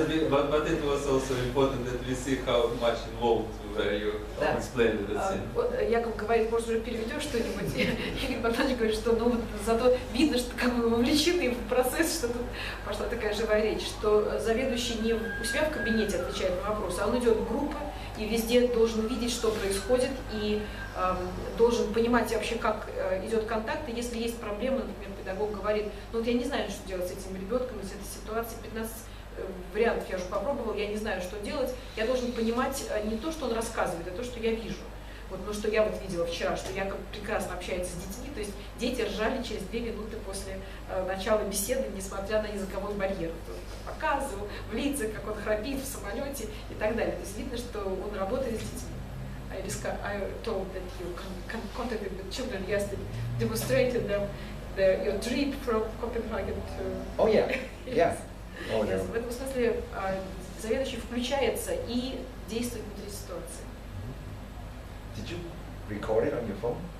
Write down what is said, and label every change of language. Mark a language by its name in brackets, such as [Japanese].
[English] But it was also important that we see how much involved were you explaining the scene. [Russian] Вот Яков говорит, может, уже переведешь что-нибудь? Игорь Богданович говорит, что ну вот зато видно, что как бы вовлечены в процесс, что тут пошла такая живая речь, что заведующий не у себя в кабинете отвечает на вопросы, а он идет в группы и везде должен видеть, что происходит, и должен понимать вообще, как идет контакт, и если есть проблема, например, педагог говорит, ну вот я не знаю, что делать с этим ребенком, с этой ситуацией, 15 вариантов я уже попробовал, я не знаю, что делать, я должен понимать не то, что он рассказывает, а то, что я вижу. Вот, ну, что я вот видела вчера, что Якоб прекрасно общается с детьми, то есть дети ржали через 2 минуты после начала беседы, несмотря на языковой барьер. Он показывал в лицах, как он храпит в самолете и так далее. То есть видно, что он работает с детьми. [English] I told that you contacted with children yesterday, demonstrated them your trip from Copenhagen to... Oh yeah, yeah. Oh, Yes. no. [Russian] В этом смысле заведующий включается и действует внутри ситуации. [English] Did you record it on your phone?